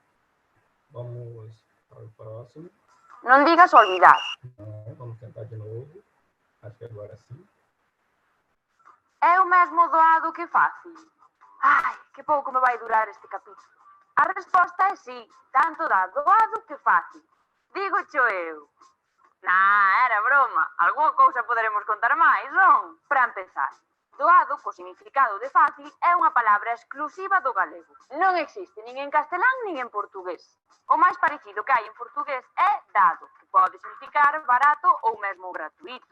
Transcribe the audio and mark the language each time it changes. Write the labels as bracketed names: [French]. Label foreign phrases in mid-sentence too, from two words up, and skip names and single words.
[Portuguese] Vamos para o próximo. [Galician] Non digas olvidar. [Portuguese] Vamos tentar de novo. Acho que agora sim. É o mesmo doado que fácil. Ai, que pouco me vai durar este capítulo. [Galician] A resposta é sí, tanto dá doado que fácil. Digo cho eu. Era broma. Alguna cousa poderemos contar máis, non? Para empezar, doado, co significado de fácil, é unha palabra exclusiva do galego. Non existe nin en castelán nin en portugués. O máis parecido que hai en portugués é dado, que pode significar barato ou mesmo gratuito.